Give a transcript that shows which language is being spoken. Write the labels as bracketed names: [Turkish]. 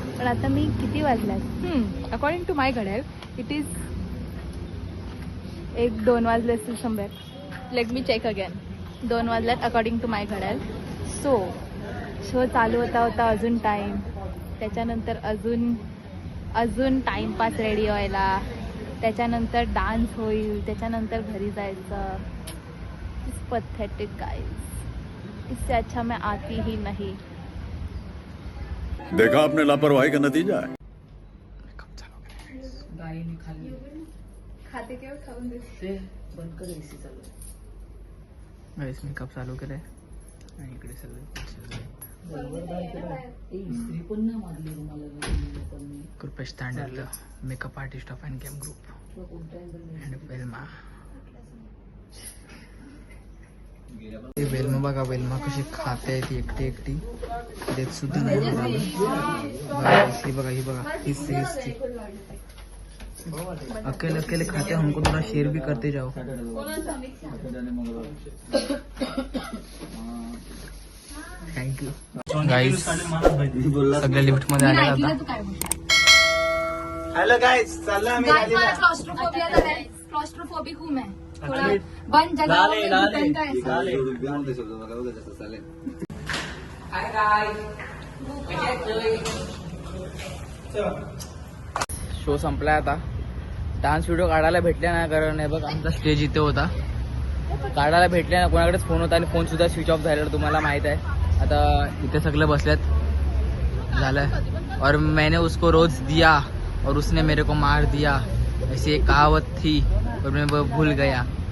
[Marathi] पण आता मी किती वाजल्यात. [English] according to my ghadyal it is 1-2 [Marathi] वाजले असतील [English] Somewhere. Let me check again. [Marathi] 2 वाजल्यात [English] according to my [Marathi] घड्याळ. सो शो चालू होता अजून टाईम. त्याच्यानंतर अजून टाईमपास रेडी व्हायला. त्याच्यानंतर डान्स होईल. त्याच्यानंतर घरी जायचं. [English] It's pathetic guys. [Hindi] इससे अच्छा मैं आती ही नहीं. देखा आपने लापरवाही का नतीजा है. [Marathi] गाईने खाल्ली खाते केव्हा खाऊन देते. ते बंद कर एसी चालू. गाईस मेकअप चालू केलाय आणि इकडे सगळे Kripesh Tandel makeup artist of and cam group and Velama. Velama बघा, वेल्मा कशी खाते ती एकटी एकटी देत सुद्धा नाही. ही बघा, ही बघा, [Hindi] ही अकेले अकेले खाते, हमको थोड़ा शेयर भी करते जाओ. [English] Thank you guys. [Marathi] सगळ्या लिफ्ट मध्ये आले आता. हॅलो गाईज, चाललं आम्ही राधेला. [Hindi] क्लॉस्ट्रोफोबिक हूँ मैं. थोड़ा बंद जगह में घुटन का ऐसा. [Marathi] शो संपलाय आता. डान्स व्हिडिओ काढायला भेटले ना, कारण हे बघ आमचा स्टेज इथे होता. काढायला भेटले ना, कोणाकडेच फोन होता आणि फोन सुद्धा स्विच ऑफ झालेला तुम्हाला माहित आहे. आता इथे सगळे बसलेत झालं. [Hindi] और मैंने उसको रोज दिया और उसने मेरे को मार दिया, ऐसी एक कहावत थी और मैं वो भूल गया.